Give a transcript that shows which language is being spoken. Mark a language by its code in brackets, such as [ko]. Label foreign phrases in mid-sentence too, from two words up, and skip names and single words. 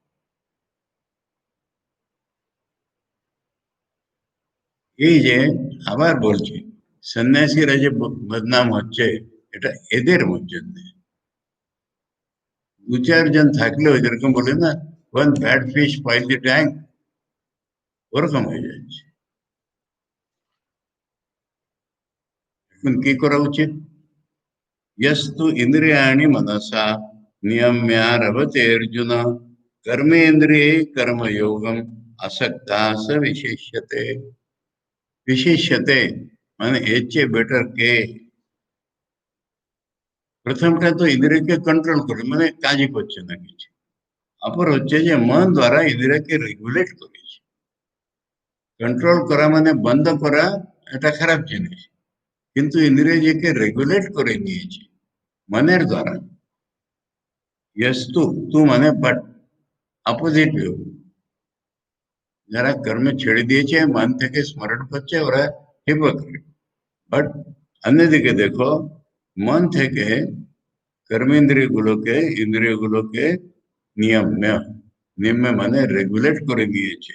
[bn] এই যে আবার বলছি, সন্ন্যাসীরা যে বদনাম হচ্ছে, এটা এদের জন্য। দু চারজন থাকলেও যেরকম বলে না, [en] one bad fish spoil the tank, [bn] ওরকম হয়ে যাচ্ছে। এখন কি করা উচিত? [sa] यस्तु इंद्रियाणि मनसा नियम्यारभते अर्जुन कर्मेन्द्रिये कर्मयोगम असक्ता स विशिष्यते। [bn] विशिष्यते মানে এর চেয়ে বেটার কে? প্রথমটা তো ইন্দ্রিয়কে কন্ট্রোল করে, মানে কাজই করছে না কিছু। অপর হচ্ছে যে মন দ্বারা ইন্দ্রিয়কে রেগুলেট করেছে। কন্ট্রোল করা মানে বন্ধ করা, এটা খারাপ জিনিস, কিন্তু ইন্দ্রিয়কে রেগুলেট করে নিয়েছে মনের দ্বারা। यस्तु, তু মানে বাট, অপোজিট ভিউ। যারা কর্ম ছেড়ে দিয়েছে, মন থেকে স্মরণ করছে, ওরা হিপোক্রিট। বাট অন্যদিকে দেখো, মন থেকে কর্মেন্দ্রিয়গুলোকে, ইন্দ্রিয়গুলোকে নিয়ম্য, নিয়ম্য মানে রেগুলেট করে দিয়েছে।